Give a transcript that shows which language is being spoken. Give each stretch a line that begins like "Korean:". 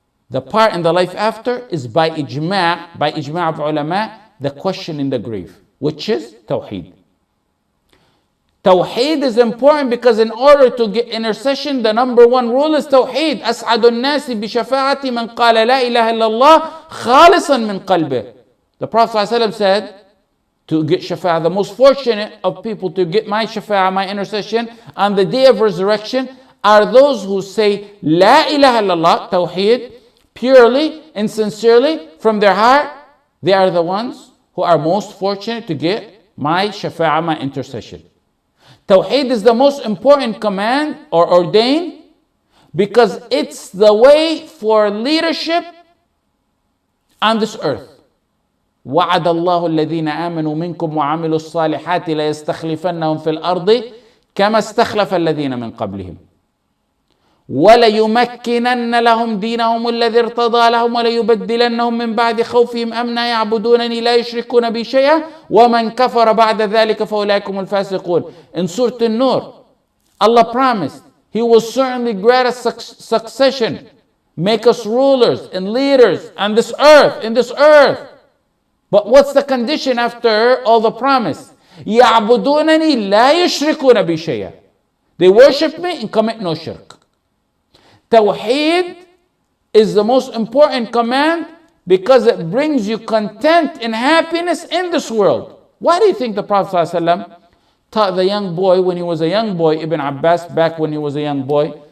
English: The part in the life after is by ijma' of ulama, the question in the grave, which is Tawheed. Tawheed is important because in order to get intercession, the number one rule is Tawheed.
Arabic: أسعد الناس بشفاعة من قال لا إله إلا الله خالصا من قلبه.
English: The Prophet ﷺ said, to get shafa'ah, the most fortunate of people to get my shafa'ah, my intercession, on the day of resurrection, are those who say La ilaha illallah, Tawheed, purely and sincerely from their heart. They are the ones who are most fortunate to get my shafa'ah, my intercession. Tawheed is the most important command or ordained because it's the way for leadership on this earth.
Arabic: وعد الله الذين آمنوا منكم وعملوا الصالحات ليستخلفنهم في الأرض كما استخلف الذين من قبلهم وليمكنن لهم دينهم الذي ارتضى لهم وليبدلنهم من بعد خوفهم أمنا يعبدونني لا يشركون بي شيئا ومن كفر بعد ذلك فأولئك هم الفاسقون.
English: In Surah An-Nur, Allah promised He will certainly grant us succession, make us rulers and leaders on this earth, in this earth. But what's the condition after all the promise?
Arabic: يعبدونني لا يشركون بي شيئا.
English: They worship me and commit no shirk. Tawheed is the most important command because it brings you content and happiness in this world. Why do you think the Prophet ﷺ taught the young boy when he was a young boy, Ibn Abbas, back when he was a young boy?